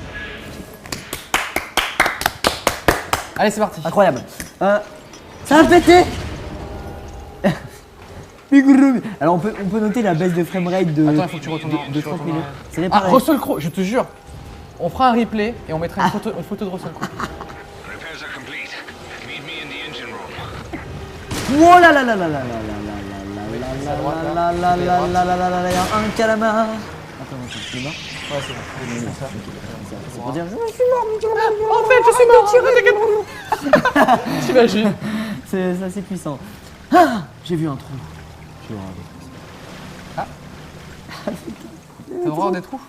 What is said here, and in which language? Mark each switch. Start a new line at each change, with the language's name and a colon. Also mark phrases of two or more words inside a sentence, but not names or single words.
French: Allez, c'est parti. Incroyable. Ça a pété. Alors on peut noter la baisse de framerate de, Attends, il faut que tu retournes de tu 30 retournes minutes. en- C'est Ah, réparé. Russell Crowe, je te jure. On fera un replay et on mettra une photo de Russell Crowe.
English: Repairs are complete. Meet me in the engine room.
French: Oh là là là là là là là là là là là là là là là là là là là, il y a un calamar. Attends, tu es mort? Ouais, c'est bon. C'est ça. C'est pour dire je suis mort, mon calamar. En fait, je suis mort. T'inquiète. T'imagines? C'est assez puissant. Ah, j'ai vu un trou. J'ai horreur T'as horreur des trous?